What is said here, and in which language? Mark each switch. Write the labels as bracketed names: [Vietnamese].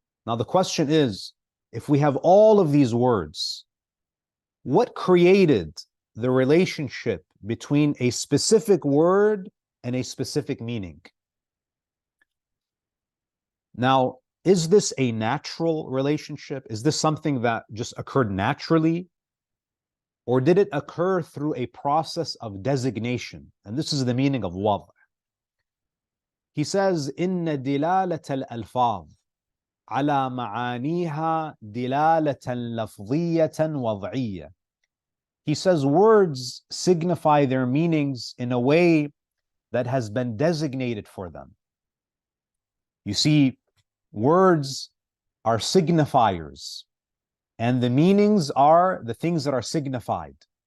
[English] Now, the question is, if we have all of these words, what created the relationship between a specific word and a specific meaning? Now, is this a natural relationship? Is this something that just occurred naturally? Or did it occur through a process of designation? And this is the meaning of وضع. He says, [Arabic] إن دلالة الألفاظ على معانيها دلالة لفظية وضعية. [English] He says words signify their meanings in a way that has been designated for them. You see, words are signifiers, and the meanings are the things that are signified.